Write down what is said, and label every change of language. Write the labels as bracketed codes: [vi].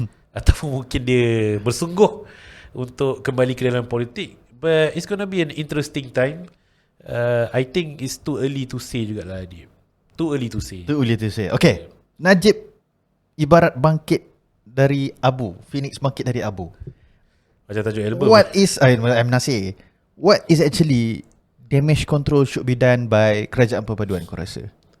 [ms] Ataupun mungkin dia bersungguh untuk kembali ke dalam politik. [en] But it's gonna be an interesting time. I think it's too early to say jugalah, Najib. Too early to say. Too early to say. [ms] Okay, Najib ibarat bangkit dari abu. Phoenix bangkit dari abu. Macam tajuk album. [en] What is, I'm Nasir, what is actually damage control should be done by Kerajaan Perpaduan, [ms] kau rasa?